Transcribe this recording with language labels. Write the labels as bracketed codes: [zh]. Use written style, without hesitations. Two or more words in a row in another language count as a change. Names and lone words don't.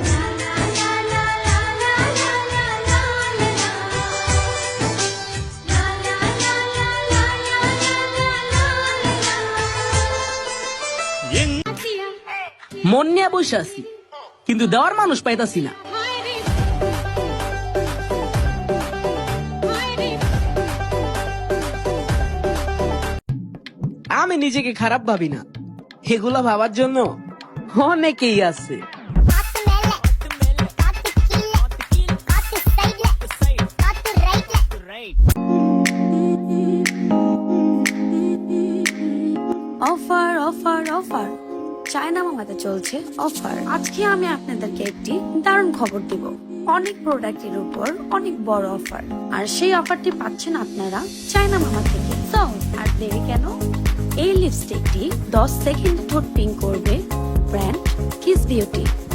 [bn] মন নিয়ে বসে আছি, কিন্তু দেওয়ার মানুষ পাইতাছি না। আমি নিজেকে খারাপ ভাবি না, এগুলা ভাবার জন্য অনেকেই আছে। Kattı melle, kattı kille, kattı seyle, kattı reyle. অফার অফার অফার, চায়না মামাতে চলছে অফার। আজকে আমি আপনাদেরকে একটি দারুণ খবর দিব। অনেক প্রোডাক্টের উপর অনেক বড় অফার, আর সেই অফারটি পাচ্ছেন আপনারা চায়না মামা থেকে। তো আর দেরি কেন, এই লিপস্টিকটি 10 সেকেন্ড ঠোঁট পিঙ্ক করবে, ব্র্যান্ড কিস বিউটি।